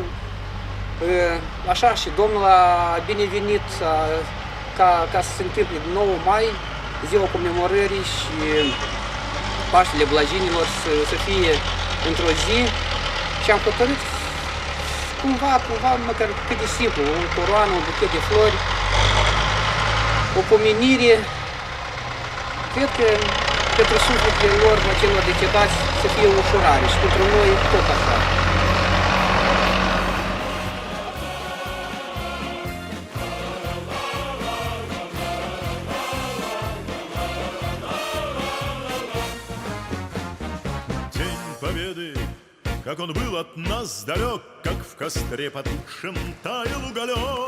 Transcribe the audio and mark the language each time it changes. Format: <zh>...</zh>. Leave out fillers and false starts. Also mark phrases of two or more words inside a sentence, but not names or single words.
<ro>Așa și Domnul a binevenit ca să se întâmple 9 mai, ziua comemorării, și Paștele Blajinilor să fie într-o zi și am hotărât cumva, măcar cât de simplu, o coroană, un buchet de flori, o pomenire. Cred că pentru sufletele lor, celor decedați, să fie o ușurare și pentru noi tot așa.</ro> <ru>Победы, как он был от нас далек, как в костре потухшем таял уголек.</ru>